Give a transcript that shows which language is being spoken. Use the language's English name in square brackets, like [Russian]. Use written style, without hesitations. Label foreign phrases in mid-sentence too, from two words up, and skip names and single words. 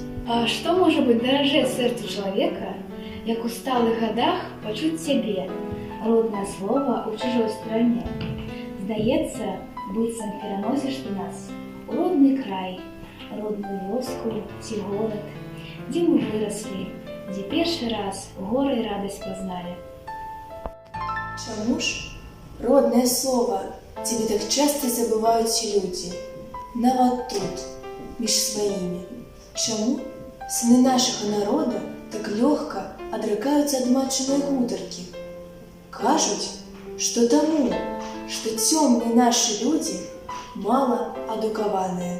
[Belarusian] А што можа быць даражэй сэрцу чалавека, як у сталых гадах пачуць сябе, роднае слова ў чужой стране? Здаецца, быццам пераносіш ты нас у родны край, родную вёску ці горад, дзе мы выраслі, дзе першы раз гора і радасць пазналі. Чаму ж [Russian] родное слово тебе так часто [Belarusian] забываюць людзі, нават тут, між сваімі? Чаму сыны нашага народа так лёгка адракаюцца ад матчынай гутаркі? Кажуць, што таму, што цёмныя нашы людзі мала адукаваныя.